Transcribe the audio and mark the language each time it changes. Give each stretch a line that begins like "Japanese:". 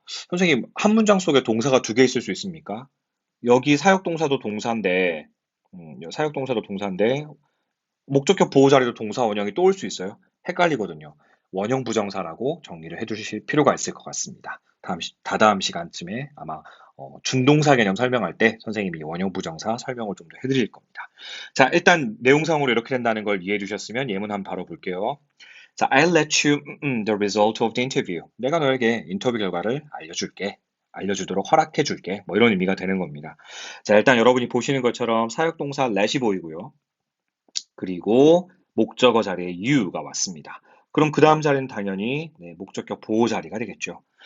Korean: 선생님, 한 문장 속에 동사가 두 개 있을 수 있습니까? 여기 사역동사도 동사인데, 사역동사도 동사인데, 목적격 보호 자리도 동사 원형이 또 올 수 있어요. 헷갈리거든요. 원형 부정사라고 정리를 해주실 필요가 있을 것 같습니다. 다다음 시간쯤에 아마 준동사 개념 설명할 때 선생님이 원형 부정사 설명을 좀 더 해드릴 겁니다. 자, 일단 내용상으로 이렇게 된다는 걸 이해해 주셨으면 예문 한번 바로 볼게요.
English: 자, I'll let you the result of the interview.
Korean: 내가 너에게 인터뷰 결과를 알려줄게. 알려주도록 허락해줄게. 뭐 이런 의미가 되는 겁니다. 자, 일단 여러분이 보시는 것처럼 사역동사 let이 보이고요. 그리고 목적어 자리에 you가 왔습니다. 그럼 그 다음 자리는 당연히 목적격 보호 자리가 되겠죠.